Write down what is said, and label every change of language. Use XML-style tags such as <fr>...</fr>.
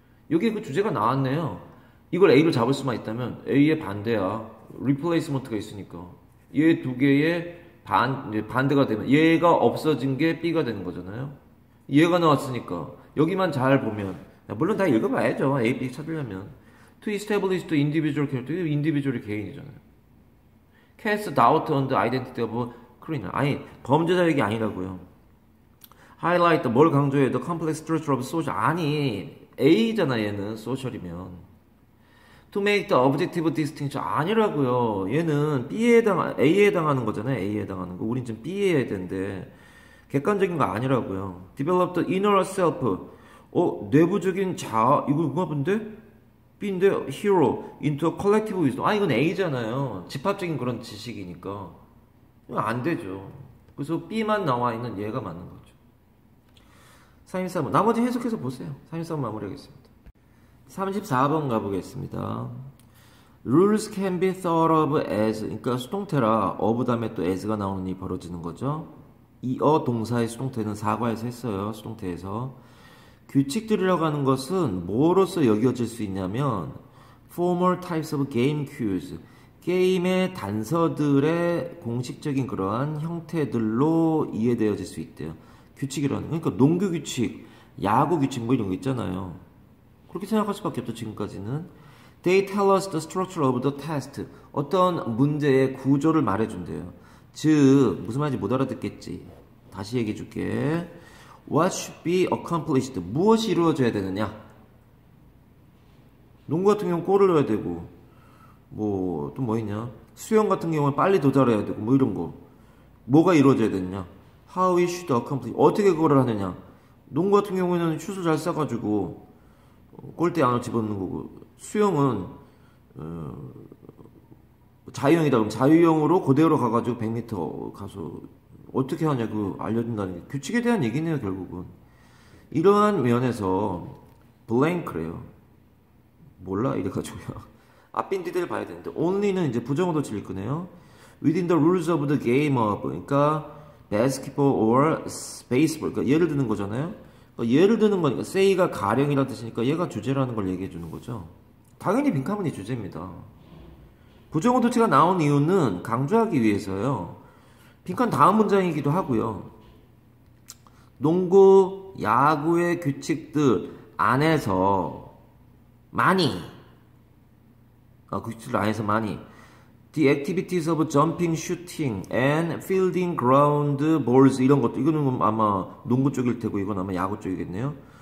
<ko>여기 그 주제가 나왔네요. 이걸 A로 잡을 수만 있다면 A의 반대야. 리플레이스먼트가 있으니까 얘 두 개의 반대가 되면 얘가 없어진 게 B가 되는 거잖아요. 얘가 나왔으니까 여기만 잘 보면 물론 다 읽어봐야죠. A, B 찾으려면</ko> <en>to establish the individual character individual이 개인이잖아요. cast doubt on the identity of criminal</en> <ko>아니 범죄자 얘기 아니라고요.</ko> <en>highlight 뭘 강조해 the complex structure of social</en> <ko>아니 A잖아 얘는</ko> <en>social이면 to make the objective distinction 아니라고요.</en> <ko>얘는 A에 해당하는 거잖아요. A에 해당하는 거. 우린 지금 B에 해야 되는데 객관적인 거 아니라고요.</ko> <en>develop the inner self</en> <ko>내부적인 자아 이거 누가 본데?</ko> <en>B인데 hero into a collective wisdom</en> <ko>이건 A잖아요. 집합적인 그런 지식이니까 이거 안 되죠. 그래서 B만 나와 있는 얘가 맞는 거죠. 313번 나머지 해석해서 보세요. 313번 마무리하겠습니다. 34번 가보겠습니다.</ko> <en>Rules can be thought of as</en> <ko>그러니까 수동태라 of 다음에 또 as가 나오는 일이 벌어지는 거죠. 이 동사의 수동태는 사과에서 했어요. 수동태에서 규칙들이라고 하는 것은 뭐로서 여겨질 수 있냐면</ko> <en>formal types of game cues</en> <ko>게임의 단서들의 공식적인 그러한 형태들로 이해되어질 수 있대요. 규칙이라는 그러니까 농구 규칙, 야구 규칙 뭐 이런 거 있잖아요. 그렇게 생각할 수밖에 없죠.</ko> <en>지금까지는 They tell us the structure of the test</en> <ko>어떤 문제의 구조를 말해준대요. 즉 무슨 말인지 못 알아듣겠지. 다시 얘기해 줄게.</ko> <en>What should be accomplished?</en> <ko>무엇이 이루어져야 되느냐? 농구 같은 경우는 골을 넣어야 되고 또 뭐 있냐? 수영 같은 경우는 빨리 도달해야 되고 뭐 이런 거 뭐가 이루어져야 되느냐?</ko> <en>How we should accomplish</en> <ko>어떻게 그거를 하느냐? 농구 같은 경우에는 슛을 잘 쏴가지고 골대 안으로 집어넣는 거고 수영은 자유형이다 그러면 자유형으로 그대로 가가지고 100m 가서 어떻게 하냐 알려준다는 게 규칙에 대한 얘기네요. 결국은 이러한 면에서 블랭크래요. 몰라 이래가지고요. 앞빈 디테일 봐야 되는데 only는 이제 부정어도 질 거네요.</ko> <en>within the rules of the game of 그러니까 basketball or baseball 그러니까</en> <ko>예를 드는 거잖아요. 그러니까 예를 드는 거니까 say가 가령이라는 뜻이니까 얘가 주제라는 걸 얘기해 주는 거죠. 당연히 빈칸문이 주제입니다. 부정어 도치가 나온 이유는 강조하기 위해서요. 빈칸 다음 문장이기도 하고요. 농구, 야구의 규칙들 안에서 많이 규칙들 안에서 많이</ko> <en>The activities of jumping, shooting, and fielding ground balls</en> <ko>이런 것도 이거는 아마 농구 쪽일 테고 이건 아마 야구 쪽이겠네요.</ko>